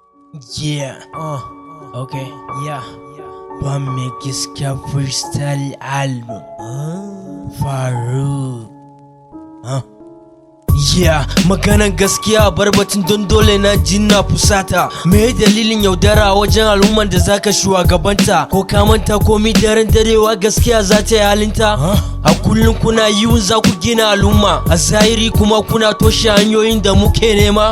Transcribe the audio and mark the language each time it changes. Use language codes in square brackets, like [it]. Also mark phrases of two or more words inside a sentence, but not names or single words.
[en] Yeah, okay, yeah. BAME GASKIYA freestyle album. FarRooQ. Yeah, [ha] maganan gaskiya bar batun don dole na jinna fusata. Me dalilin yaudara wajen al'umman da zaka shugabanta? Ko ka manta komi daren darewa gaskiya za ta yi halinta? A kullum kuna yiwun za ku gina al'umma, a zahiri kuma kuna toshe hanyoyin da muke nema.